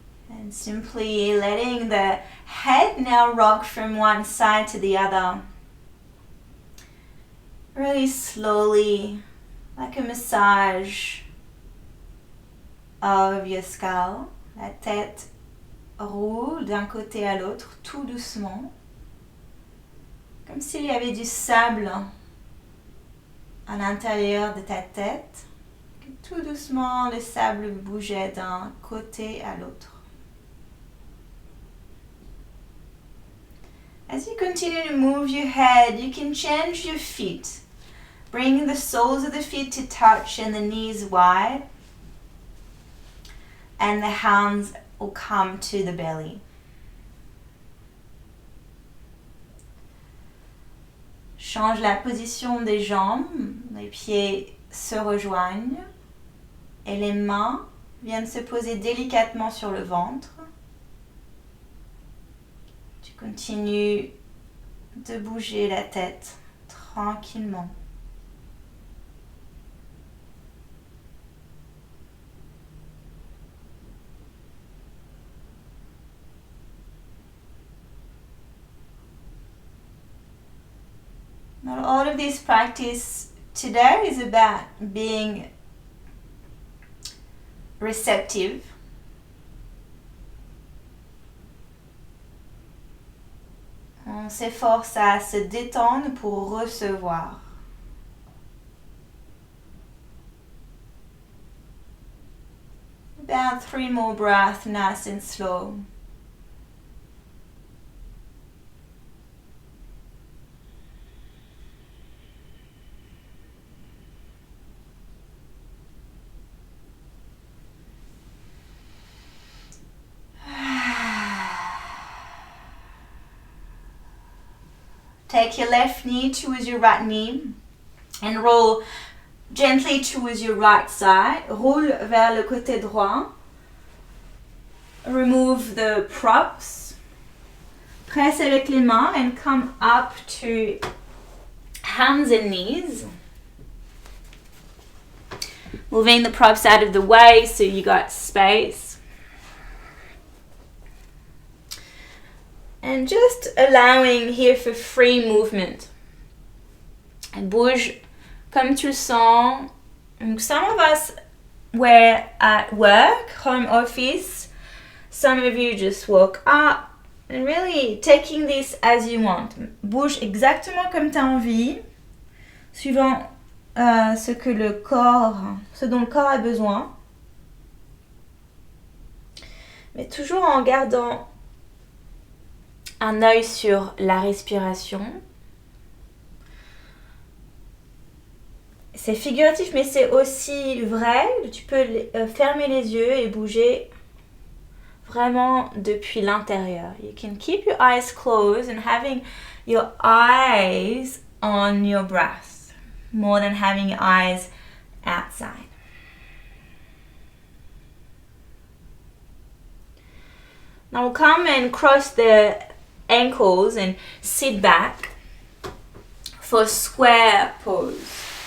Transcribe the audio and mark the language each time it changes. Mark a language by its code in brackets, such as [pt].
[en] And simply letting the head now rock from one side to the other. Really slowly, like a massage of your skull. [fr] La tête roule d'un côté à l'autre, tout doucement. Comme s'il y avait du sable à l'intérieur de ta tête. Tout doucement, le sable bougeait d'un côté à l'autre. [en] As you continue to move your head, you can change your feet, bringing the soles of the feet to touch and the knees wide, and the hands will come to the belly. [fr] Change la position des jambes, les pieds se rejoignent et les mains viennent se poser délicatement sur le ventre. Continue de bouger la tête tranquillement. [en] Now, all of this practice today is about being receptive. [fr] On s'efforce à se détendre pour recevoir. [en] About 3 more breaths, nice and slow. Take your left knee towards your right knee and roll gently towards your right side. [fr] Roule vers le côté droit. [en] Remove the props. [fr] Presse avec les mains [en] and come up to hands and knees. Moving the props out of the way so you got space. And just allowing here for free movement. [fr] And bouge comme tu le sens. [en] And some of us were at work, home office. Some of you just woke up. And really taking this as you want. [fr] Bouge exactement comme tu as envie, suivant ce dont le corps a besoin. Mais toujours en gardant un œil sur la respiration. C'est figuratif, mais c'est aussi vrai. Tu peux fermer les yeux et bouger vraiment depuis l'intérieur. [en] You can keep your eyes closed and having your eyes on your breath more than having your eyes outside. Now we'll come and cross the ankles and sit back for square pose.